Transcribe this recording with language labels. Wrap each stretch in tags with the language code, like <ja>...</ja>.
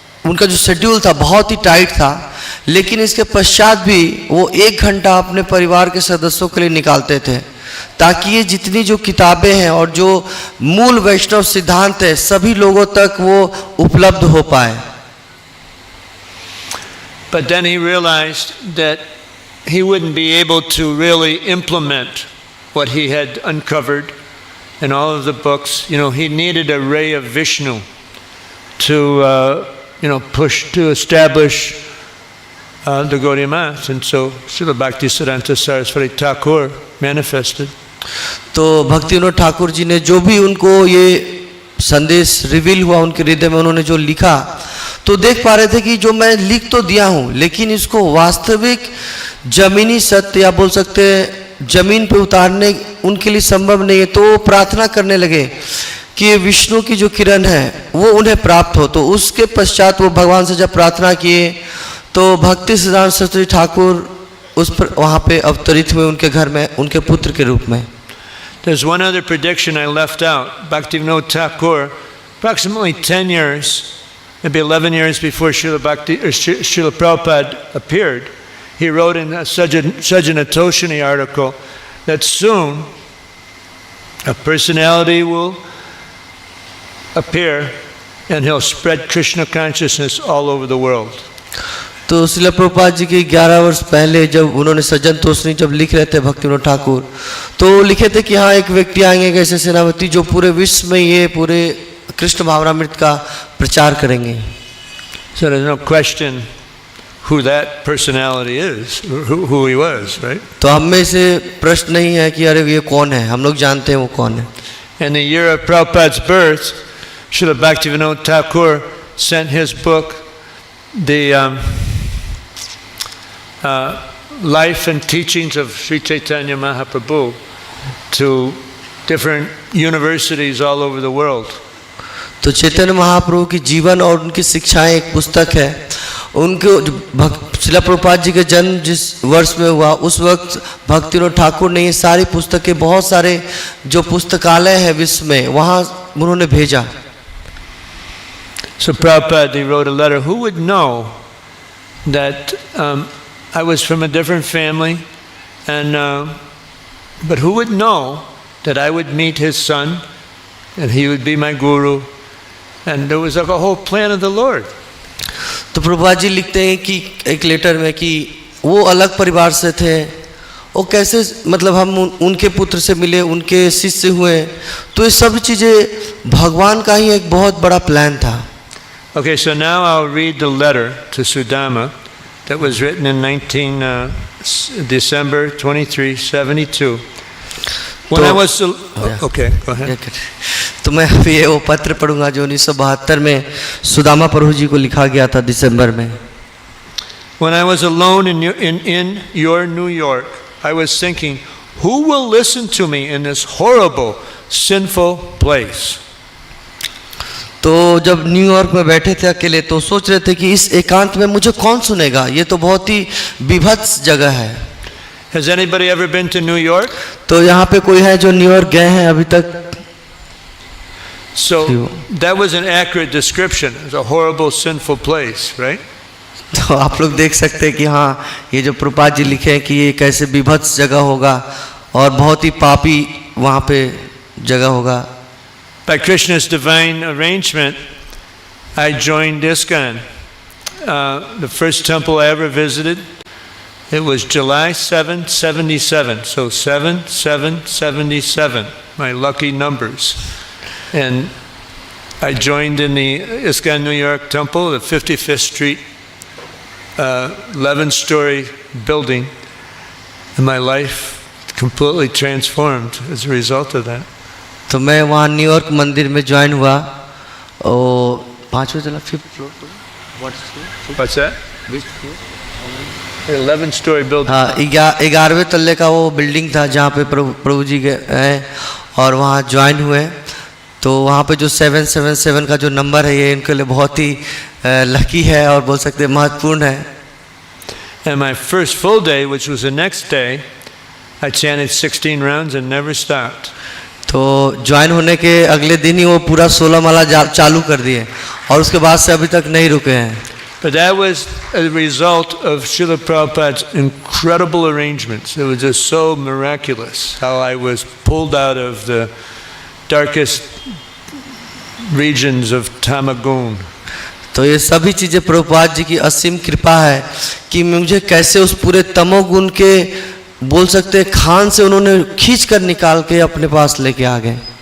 <hi>उनका जो शेड्यूल था बहुत ही टाइट था, लेकिन इसके पश्चात भी वो 1 घंटा अपने परिवार के सदस्यों के लिए निकालते थे ताकि ये जितनी जो किताबें हैं और जो मूल वैष्णव सिद्धांत है सभी लोगों तक वो उपलब्ध हो पाए.</hi> <en>But then he realized that he wouldn't be able to really implement what he had uncovered in all of the books. He needed a ray of Vishnu to establish the Gaudiya Math. And so Srila Bhaktisiddhanta Saraswati Thakur manifested.</en> <hi>तो भक्ति विनोद ठाकुर जी ने जो भी उनको ये संदेश reveal हुआ उनके हृदय में, उन्होंने जो लिखा तो देख पा रहे थे कि जो मैं लिख तो दिया हूँ लेकिन इसको वास्तविक जमीनी सत्य या बोल सकते हैं जमीन पे उतारने उनके लिए संभव नहीं है. तो प्रार्थना करने लगे कि विष्णु की जो किरण है वो उन्हें प्राप्त हो. तो उसके पश्चात वो भगवान से जब प्रार्थना किए तो भक्ति सिद्धांत सरस्वती ठाकुर उस पर वहाँ पे अवतरित हुए उनके घर में उनके पुत्र के रूप में.</hi> <en>There's one other prediction I left out. Bhaktivinoda Thakur, approximately 10 years, maybe 11 years before Srila Prabhupada appeared, he wrote in a Sajjana Toshini article that soon a personality will appear and he'll spread Krishna consciousness all over the world.</en> <hi>तो श्रील प्रभुपाद जी के 11 वर्ष पहले जब उन्होंने सज्जन तोषणी जब लिख रहे थे भक्ति विनोद ठाकुर, तो लिखे थे कि हाँ एक व्यक्ति आएंगे ऐसे सेनापति जो पूरे विश्व में ये पूरे कृष्ण भावनामृत का प्रचार करेंगे.</hi> <en>So there's no question who that personality is, who he was, right?</en> <hi>तो हम में से प्रश्न नहीं है कि अरे ये कौन है, हम लोग जानते हैं वो कौन है.</hi> <en>In the year of Prabhupada's birth, Srila Bhaktivinoda Thakur sent his book, the Life and Teachings of Sri Chaitanya Mahaprabhu, to different universities all over the world.</en> <hi>तो चैतन्य महाप्रभु की जीवन और उनकी शिक्षाएं एक पुस्तक है. उनको श्रील प्रभुपाद जी के जन्म जिस वर्ष में हुआ उस वक्त भक्ति विनोद ठाकुर ने ये सारी पुस्तकें बहुत सारे जो पुस्तकालय है विश्व में वहाँ उन्होंने भेजा.</hi> <en>So Prabhupada, he wrote a letter. Who would know that I was from a different family, and but who would know that I would meet his son, and he would be my guru, and there was like a whole plan of the Lord.</en> <hi>तो प्रभुपाद जी लिखते हैं कि एक letter में कि वो अलग परिवार से थे वो कैसे मतलब हम उनके पुत्र से मिले, उनके शिष्य हुए, तो ये सब चीज़ें भगवान का ही एक बहुत बड़ा प्लान था।</hi> <en>Okay, so now I'll read the letter to Sudama that was written in December 23, 72. When I was okay, go ahead.</en> <hi>तो मैं अभी ये वो पत्र पढ़ूंगा जो 1972 में सुदामा प्रभु जी को लिखा गया था दिसंबर में।</hi> <en>When I was alone in your New York, I was thinking, who will listen to me in this horrible, sinful place?</en> <hi>तो जब न्यूयॉर्क में बैठे थे अकेले तो सोच रहे थे कि इस एकांत में मुझे कौन सुनेगा, ये तो बहुत ही विभत्स जगह है।</hi> <en>Has anybody ever been to New York?</en> <hi>तो यहाँ पे कोई है जो न्यूयॉर्क गए हैं अभी तक?</hi> <en>So that was an accurate description. It's a horrible, sinful place, right?</en> <hi>तो आप लोग देख सकते हैं कि हाँ, ये जो प्रभुपाद जी लिखे हैं कि ये कैसे विभत्स जगह होगा और बहुत ही पापी वहाँ पे जगह होगा।</hi> <en>By Krishna's divine arrangement, I joined ISKCON. The first temple I ever visited, it was July 7, 77. So 7/7/77, my lucky numbers. And I joined in the ISKCON New York temple, the 55th Street, 11-story building. And my life completely transformed as a result of that.</en> <hi>तो मैं वहाँ New York मंदिर में join हुआ और 5वीं तला 5th floor पर।</hi> <en>What's that? 11-story building.</en> <hi>हाँ, 11वें तल्ले का वो बिल्डिंग था जहाँ पे प्रभु जी गए और वहाँ ज्वाइन हुए। तो वहाँ पे जो 777 का जो नंबर है ये इनके लिए बहुत ही लकी है और बोल सकते हैं महत्वपूर्ण है।</hi> <en>And my first full day, which was the next day, I chanted 16 rounds and never stopped.</en> <hi>तो ज्वाइन होने के अगले दिन ही वो पूरा 16 माला चालू कर दिए और उसके बाद से अभी तक नहीं रुके हैं।</hi> <en>But that was a result of Srila Prabhupada's incredible arrangements. It was just so miraculous how I was pulled out of the darkest regions of Tamagun.</en> <hi>तो ये सभी चीज़ें प्रभुपाद जी की असीम कृपा है कि मुझे कैसे उस पूरे तमोगुण के बोल सकते हैं खान से उन्होंने खींच कर निकाल के अपने पास लेके आ गए।</hi>